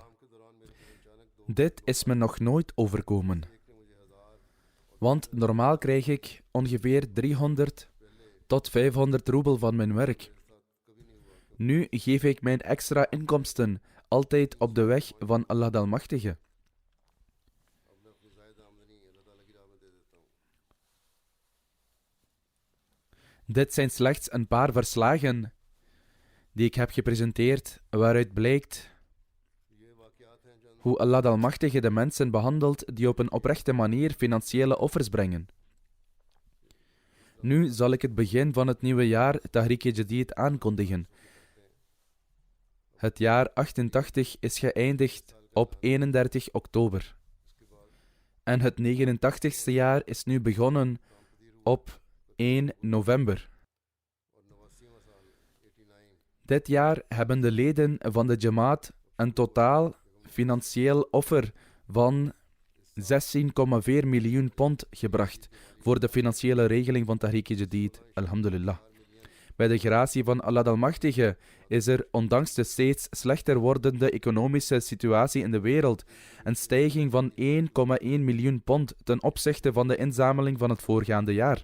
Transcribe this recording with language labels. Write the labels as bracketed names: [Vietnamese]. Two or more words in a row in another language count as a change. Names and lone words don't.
[Dutch] Dit is me nog nooit overkomen. Want normaal krijg ik ongeveer 300 tot 500 roebel van mijn werk. Nu geef ik mijn extra inkomsten altijd op de weg van Allah de Almachtige. [Hindi] अपने अपनी ज़ायद आमदनी अल्लाह ताला की राह में दे देता हूँ. [Dutch] Dit zijn slechts een paar verslagen die ik heb gepresenteerd, waaruit blijkt [Hindi] ये वाक़यात हैं चंद [Dutch] hoe Allah de Almachtige de mensen behandelt die op een oprechte manier financiële offers brengen. Nu zal ik het begin van het nieuwe jaar Tahrik-e-Jadid aankondigen. Het jaar 88 is geëindigd op 31 oktober. En het 89ste jaar is nu begonnen op 1 november. [Hindi] और 89वां साल 89 [Dutch] Dit jaar hebben de leden van de Jamaat een totaal financieel offer van 16,4 miljoen pond gebracht voor de financiële regeling van Tahrik-e-Jadid. Alhamdulillah. Bij de gratie van Allah de Almachtige is er, ondanks de steeds slechter wordende economische situatie in de wereld, een stijging van 1,1 miljoen pond ten opzichte van de inzameling van het voorgaande jaar.